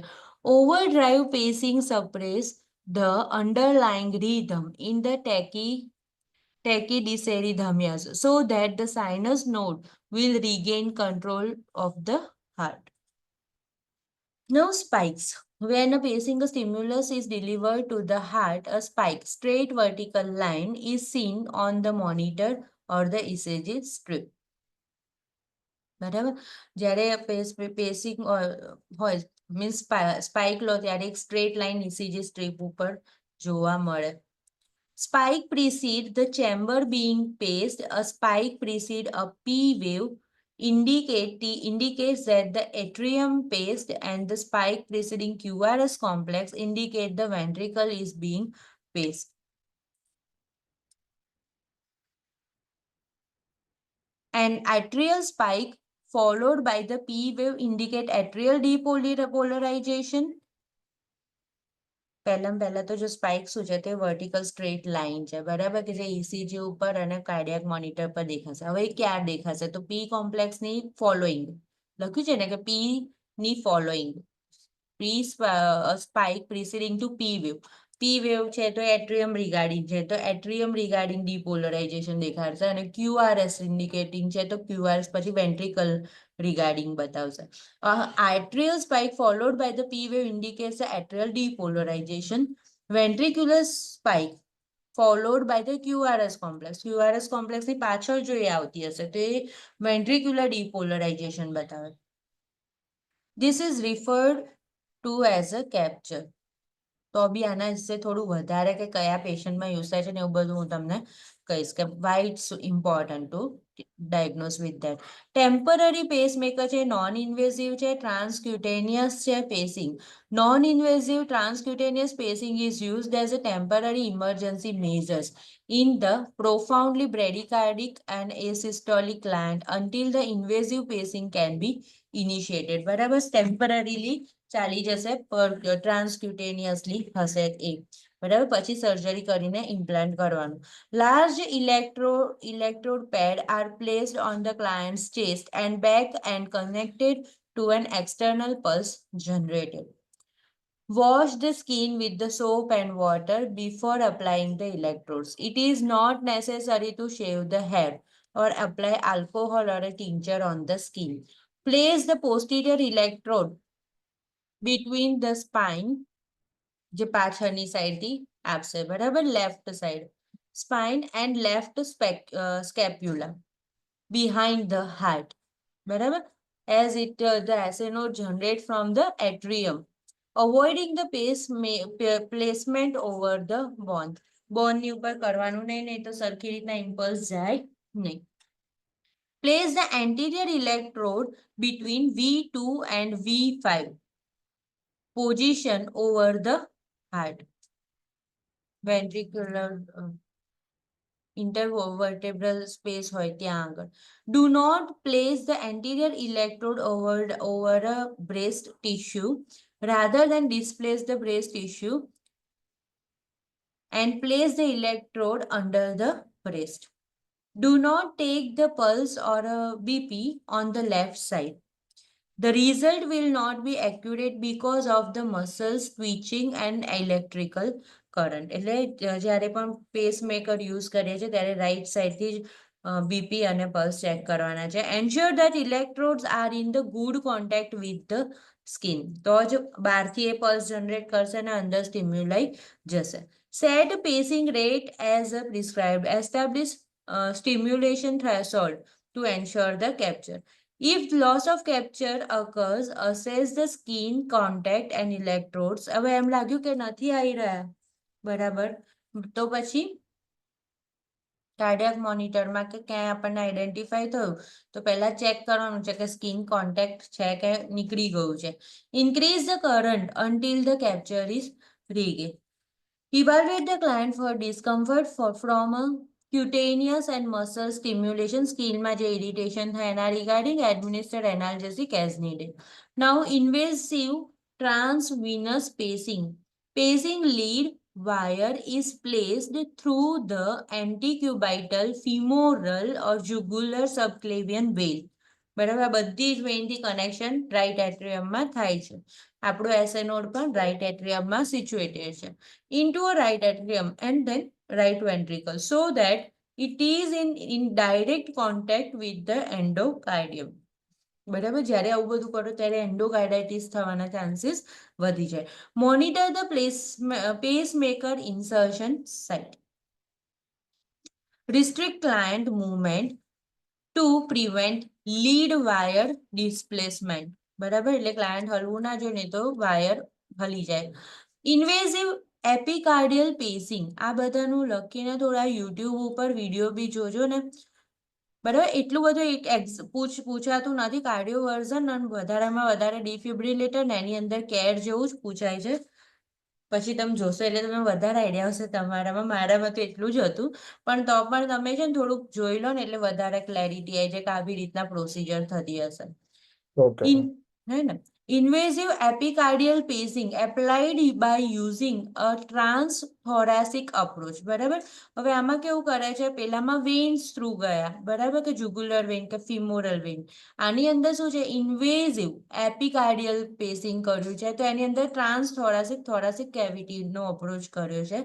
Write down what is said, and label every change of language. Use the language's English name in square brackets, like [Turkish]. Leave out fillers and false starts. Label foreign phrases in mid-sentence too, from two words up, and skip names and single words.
[English] Overdrive pacing suppress the underlying rhythm in the tachydysarrhythmias so that the sinus node will regain control of the heart. Now spikes. When a pacing stimulus is delivered to the heart, a spike, straight vertical line, is seen on the monitor or the ECG strip. [Gujarati] બરાબર, જ્યારે પેસિંગ હોય મીન્સ સ્પાઇક લો ત્યારે એક [English] straight line ECG strip [Gujarati] ઉપર જોવા મળે. [English] Spike precede the chamber being paced. A spike precede a P wave indicates that the atrium paced, and the spike preceding QRS complex indicate the ventricle is being paced. An atrial spike followed by the P wave indicate atrial depolarization. [Gujarati] પહેલા તો જો સ્પાઇક શું છે તે [English] vertical straight line [Gujarati] છે બરાબર કે જે ECG ઉપર અને [English] cardiac monitor [Gujarati] પર દેખાશે. હવે ક્યાં દેખાશે તો [English] P complex [Gujarati] ની ફોલોઈંગ લખ્યું છે ને કે P ની ફોલોઈંગ [English] spike preceding to P wave. P wave [Gujarati] છે તો [English] atrium regarding [Gujarati] છે તો [English] atrium regarding depolarization [Gujarati] દેખાડશે અને [English] QRS indicating [Gujarati] છે તો QRS પછી [English] ventricle regarding [Gujarati] બતાવશે. [English] Atrial spike followed by the P wave indicates the atrial depolarization. Ventricular spike followed by the QRS complex. QRS complex [Gujarati] ની પાછળ જો એ આવતી હશે તો એ [English] ventricular depolarization [Gujarati] બતાવે. [English] This is referred to as a capture. [Gujarati] તો બી આના વિશે થોડું વધારે કે કયા પેશન્ટમાં યુઝ થાય છે ને એવું બધું હું તમને કહીશ કે [English] why it's important to diagnose with that. temporary pacemaker [Gujarati] છે, [English] non invasive [Gujarati] છે, ટ્રાન્સક્યુટેનિયસ છે પેસિંગ. [English] non invasive transcutaneous pacing is used as a temporary emergency measures in the profoundly bradycardic and asystolic gland until the invasive pacing can be initiated. [Gujarati] બરાબર, ટેમ્પરરીલી ચાલી જશે પર ટ્રાન્સક્યુટેનિયસલી હશે એ બરાબર, પછી સર્જરી કરીને ઇમ્પ્લાન્ટ કરવાનું. [English] Large electrode pad are placed on the client's chest and back and connected to an external pulse generator. Wash the skin with the soap and water before applying the electrodes. It is not necessary to shave the hair or apply alcohol or a tincture on the skin. Place the posterior electrode between the spine, [Gujarati] જે પાછળની સાઈડથી આપશે બરાબર, [English] left side spine and left scapula behind the heart, બરાબર, as the acid node generate from the atrium, avoiding the placement over the bone. [Gujarati] બોનની ઉપર કરવાનું નહીં તો સરખી રીતના ઇમ્પલ્સ જાય નહીં. [English] Place the anterior electrode between V2 and V5 position over the heart. Ventricular intervertebral space [Gujarati] હોય ત્યાં આગળ. [English] Do not place the anterior electrode over a breast tissue rather than displace the breast tissue and place the electrode under the breast. Do not take the pulse or a BP on the left side. The result will not be accurate because of the muscles twitching and electrical current. [Gujarati] એટલે જ્યારે પણ પેસમેકર યુઝ કરીએ છીએ ત્યારે રાઈટ સાઈડથી જ બીપી અને પલ્સ ચેક કરવાના છે. [English] Ensure that electrodes are in the good contact with the skin. [Gujarati] તો જ બહારથી એ પલ્સ જનરેટ કરશે અને અંદર સ્ટિમ્યુલાઈ જશે. [English] Set pacing rate as prescribed. Establish stimulation threshold to ensure the capture. If loss of capture occurs, assess the skin contact and electrodes. [Gujarati] હવે એમ લાગ્યું કે નથી આવી રહ્યા બરાબર તો પછી કાર્ડિયાક મોનિટરમાં કે ક્યાંય આપણને આઈડેન્ટિફાઈ થયું તો પહેલા ચેક કરવાનું છે કે [English] skin contact [Gujarati] છે કે નીકળી ગયું છે. [English] increase the current until the capture is regained. Evaluate the client for discomfort from a cutaneous and muscle stimulation. [Gujarati] સ્કિનમાં જે ઇરિટેશન થાય એના રિગાર્ડિંગ [English] administer analgesic as needed. Now invasive transvenous pacing. Pacing lead wire is placed through the antecubital, femoral or jugular subclavian vein. [Gujarati] બરાબર, બધી જ વેઇનથી કનેક્શન રાઈટ એટ્રિયમમાં થાય છે. આપણું એસએ નોડ પણ રાઈટ એટ્રિયમમાં સિચ્યુએટેડ છે. [English] Into a right atrium and then right ventricle so that it is in direct contact with the endocardium. [Gujarati] બરાબર, જ્યારે આવું બધું કરો ત્યારે એન્ડોકાર્ડાઇટિસ થવાના ચાન્સીસ વધી જાય. [English] monitor the pacemaker insertion site. Restrict client movement to prevent lead wire displacement. [Gujarati] બરાબર, એટલે ક્લાયન્ટ હલવું ના જોઈએ નહીં તો વાયર હલી જાય. [English] invasive epicardial pacing, [Gujarati] આ બધાનું લખીને થોડા યુટ્યુબ ઉપર વિડીયો બી જોજો ને બરાબર. એટલું બધું પૂછાતું નથી કાર્ડિયો વર્ઝન અને વધારેમાં વધારે ડિફિબ્રિલેટર ને એની અંદર કેર જેવું જ પૂછાય છે. પછી તમે જોશો એટલે તમે વધારે આઈડિયા આવશે તમારામાં. મારામાં તો એટલું જ હતું, પણ તો પણ તમે છે ને થોડુંક જોઈ લો ને એટલે વધારે ક્લેરિટી આવી જાય કે આવી રીતના પ્રોસિજર થતી હશે. ઓકે [English] In [Hindi] है ना, [English] invasive epicardial pacing applied by using a transthoracic approach. [Gujarati] બરાબર. હવે આમાં કેવું કરે છે, પેલામાં વેન્સ થ્રુ ગયા, બરાબર, કે [English] jugular vein [Gujarati] કે [English] femoral vein. [Gujarati] આની અંદર શું છે, [English] invasive epicardial pacing [Gujarati] કર્યું છે, તો એની અંદર [English] thoracic cavity [Gujarati] નો અપ્રોચ કર્યો છે.